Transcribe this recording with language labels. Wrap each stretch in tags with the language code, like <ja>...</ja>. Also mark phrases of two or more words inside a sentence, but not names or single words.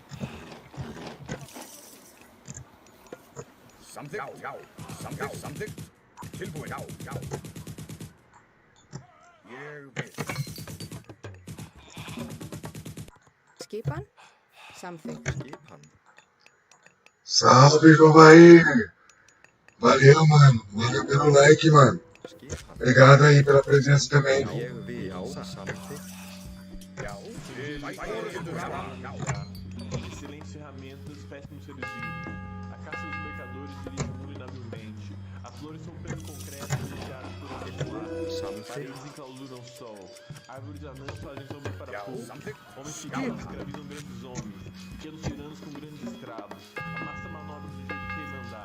<is>Samþykkt. Já. Samþykkt. Samþykkt. Tilbúin. Já. Já. Ég vil. Skipan. Samþykkt. Skipan.</is> <pt>Salve, Jovair! Valeu, mano. Valeu pelo like, mano.</pt> <is>Skipan.</is> <pt>Obrigado aí pela presença também.</pt> <is>Ég vil. Já. Samþykkt. Já. Til. Já. Já.</is> <pt>Excelentes ferramentas, péssimos seres vivos. A caça dos mercadores dirige o mundo inabilmente. As flores são pelo concreto iniciadas por um paredes enclausuram o sol. Árvores anãs fazem sombra para poucos. Homens gigantes escravizam grandes homens. Pequenos tiranos com grandes escravos. A massa manobra do jeito que quer mandar.</pt>